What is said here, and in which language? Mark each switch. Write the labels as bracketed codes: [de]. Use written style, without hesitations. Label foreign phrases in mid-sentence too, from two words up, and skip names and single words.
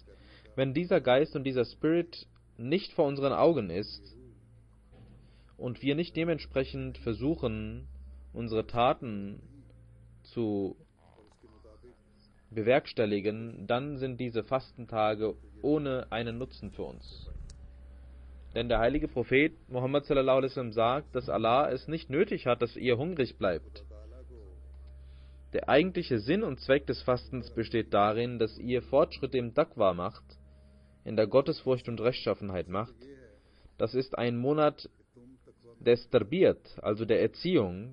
[de] Wenn dieser Geist und dieser Spirit nicht vor unseren Augen ist und wir nicht dementsprechend versuchen, unsere Taten zu bewerkstelligen, dann sind diese Fastentage ohne einen Nutzen für uns. Denn der heilige Prophet Muhammad [ar] صلى الله عليه وسلم [de] sagt, dass Allah es nicht nötig hat, dass ihr hungrig bleibt. Der eigentliche Sinn und Zweck des Fastens besteht darin, dass ihr Fortschritte im Taqwa macht, in der Gottesfurcht und Rechtschaffenheit macht. Das ist ein Monat des Tarbiyat, also der Erziehung.